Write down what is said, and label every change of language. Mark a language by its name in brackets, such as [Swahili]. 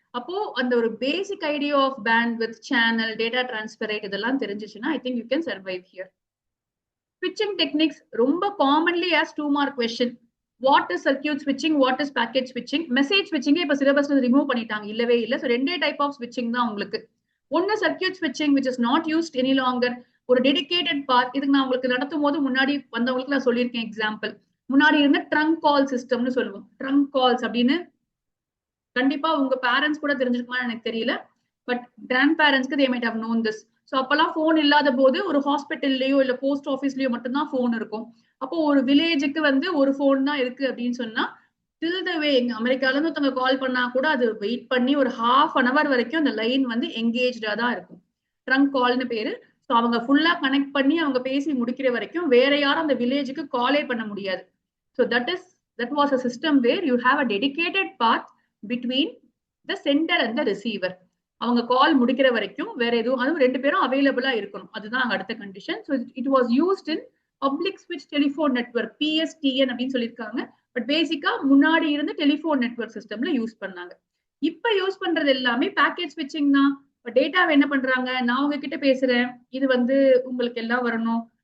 [Tamil] அப்போ அந்த ஒரு basic idea of bandwidth, channel, data transfer rate இதெல்லாம் தெரிஞ்சிச்சுன்னா [English] I think you can survive here. Switching techniques ரொம்ப commonly as 2 mark question. What is circuit switching, what is packet switching? [Tamil] Message switching இப்ப சிலபஸ்ல remove பண்ணிட்டாங்க, இல்லவே இல்லை. So ரெண்டே type of ஸ்விட்சிங் தான் உங்களுக்கு. ஒன்னு சர்க்கியூட் ஸ்விட்சிங் [English] which is not used any longer, [Tamil] ஒரு டெடிகேட்டட் பார்ட். இதுக்கு நான் உங்களுக்கு நடத்தும் போது முன்னாடி வந்தவங்களுக்கு நான் சொல்லியிருக்கேன் எக்ஸாம்பிள். முன்னாடி இருந்த ட்ரங்க் கால் சிஸ்டம்னு சொல்லுவோம். ட்ரங்க் கால்ஸ் அப்படின்னு கண்டிப்பா உங்க பேரண்ட்ஸ் கூட தெரிஞ்சிருக்குமா எனக்கு தெரியல, பட் கிராண்ட் பேரண்ட்ஸ்க்கு [English] they might have known this. [Tamil] So அப்பெல்லாம் போன் இல்லாத போது ஒரு ஹாஸ்பிட்டல்லையோ இல்ல போஸ்ட் ஆஃபீஸ்லயோ மட்டும்தான் போன் இருக்கும். அப்போ ஒரு வில்லேஜுக்கு வந்து ஒரு போன் தான் இருக்கு அப்படின்னு சொன்னா டில் த வே எங்க அமெரிக்கால இருந்து ஒருத்தவங்க கால் பண்ணா கூட அது வெயிட் பண்ணி ஒரு ½ an hour வரைக்கும் அந்த லைன் வந்து எங்கேஜ்டா தான் இருக்கும். ட்ரங்க் கால்னு பேரு. ஸோ அவங்க ஃபுல்லா கனெக்ட் பண்ணி அவங்க பேசி முடிக்கிற வரைக்கும் வேற யாரும் அந்த வில்லேஜுக்கு காலே பண்ண முடியாது. [English] So that was a system where you have a dedicated path between the sender and the receiver. [Tamil] அவங்க கால் முடிக்கிற வரைக்கும் வேற எதுவும், அதுவும் 2 பேரும் அவைலபிளா இருக்கணும், அதுதான் அங்க அடுத்த condition. [English] so it was used in public ஸ்விட்ச் telephone network, PSTN [Tamil] அப்படின்னு சொல்லியிருக்காங்க. பட் பேசிக்கா முன்னாடி இருந்து டெலிஃபோன் நெட்வொர்க் சிஸ்டம்ல யூஸ் பண்ணாங்க. இப்ப யூஸ் பண்றது எல்லாமே பேக்கெட் ஸ்விட்சிங் தான். டேட்டாவை என்ன பண்றாங்க, நான் உங்ககிட்ட பேசுறேன், இது வந்து உங்களுக்கு எல்லாம் வரணும்.